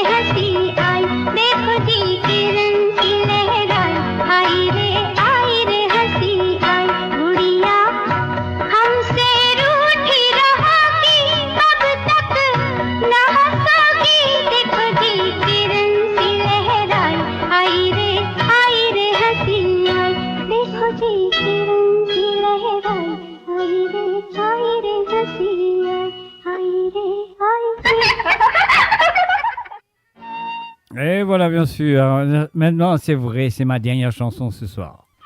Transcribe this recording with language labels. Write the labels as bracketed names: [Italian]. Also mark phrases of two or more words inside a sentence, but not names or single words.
[Hindi] हंसी आई, देखो जी किरण सी लहराई, आई रे हंसी आई, गुड़िया हमसे रूठी रहोगी तब तक न हंसोगी, देखो जी किरण सी लहराई, आई रे हंसी आई, देखो जी किरण सी लहराई, आई रे हंसी [French] Et voilà, bien sûr. Maintenant, c'est vrai, c'est ma dernière chanson ce soir.